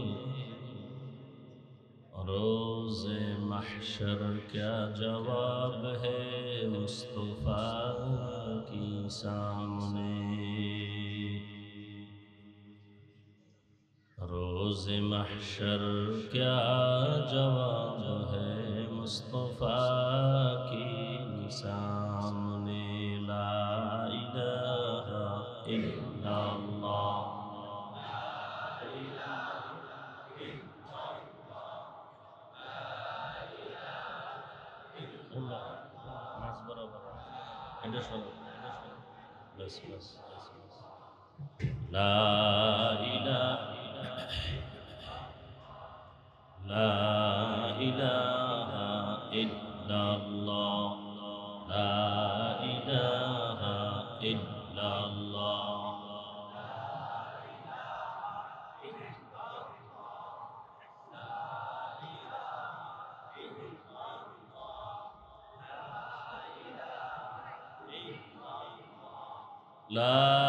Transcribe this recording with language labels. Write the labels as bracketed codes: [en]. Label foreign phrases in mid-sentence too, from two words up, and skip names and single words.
[ur] روز محشر کیا جواب ہے مصطفیٰ کی سامنے روز محشر کیا جواب ہے مصطفیٰ کی سامنے [ar] لا الہ الا اللہ [bn] মাছ বরাবর এটা শোনো বস বস বস [ar] لا إله إلا الله لا إله إلا الله [bn] লা